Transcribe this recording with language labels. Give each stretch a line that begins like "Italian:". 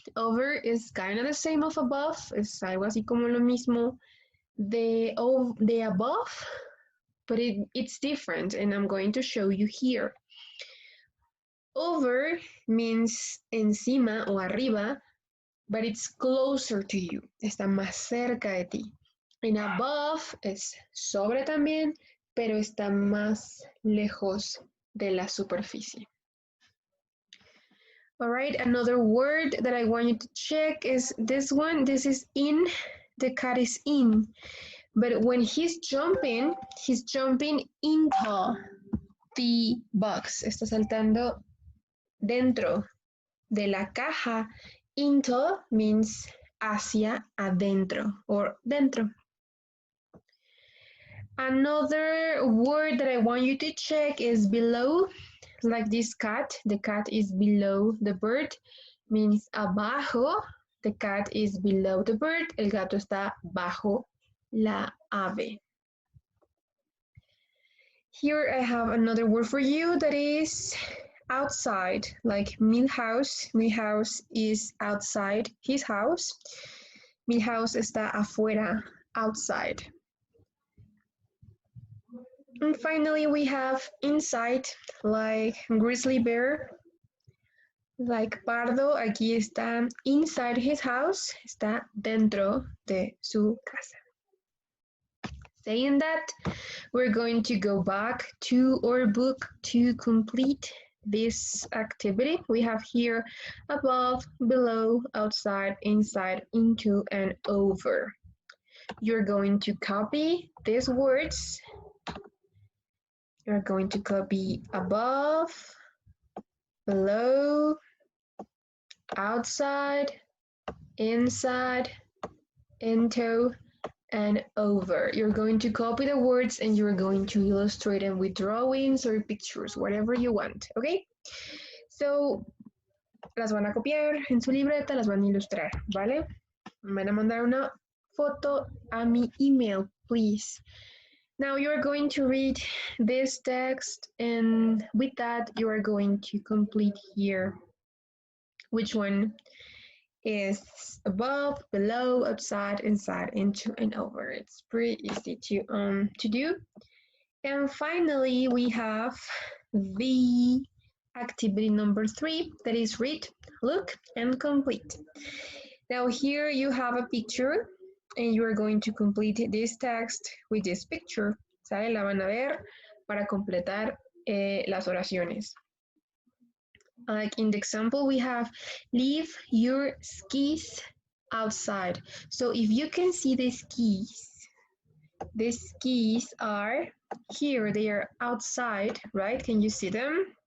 English: Over is kind of the same of above.
Spanish: Es algo así como lo mismo
English: the above, but it's different, and I'm going to show you here. Over means
Spanish: encima o arriba,
English: but it's closer to you.
Spanish: Está más cerca de ti. And above es sobre también, pero está más lejos de la superficie.
English: All right, another word that I want you to check is this one. This is in. The cat is in. But when he's jumping into the box.
Spanish: Está saltando dentro de la caja.
English: Into means
Spanish: hacia adentro
English: or dentro. Another word that I want you to check is below. Like this cat. The cat is below the bird. Means abajo. The cat is below the bird.
Spanish: El gato está bajo la ave.
English: Here I have another word for you that is outside, like Milhouse. Milhouse is outside his house. Milhouse
Spanish: está afuera,
English: outside. And finally, we have inside, like grizzly bear, like pardo.
Spanish: Aquí está
English: inside his house,
Spanish: está dentro de su casa.
English: Saying that, we're going to go back to our book to complete this activity. We have here above, below, outside, inside, into, and over. You're going to copy these words. You're going to copy above, below, outside, inside, into, and over. You're going to copy the words and you're going to illustrate them with drawings or pictures, whatever you want, okay?
Spanish: So, las van a copiar en su libreta, las van a ilustrar, ¿vale? Me van a mandar una foto a mi email, please.
English: Now you're going to read this text, and with that, you are going to complete here which one is above, below, outside, inside, into, and over. It's pretty easy to do. And finally, we have the activity number 3, that is read, look, and complete. Now here you have a picture, and you are going to complete this text with this picture.
Spanish: ¿Sale? La van a ver para completar las oraciones.
English: Like in the example, we have leave your skis outside. So if you can see the skis are here, they are outside, right? Can you see them?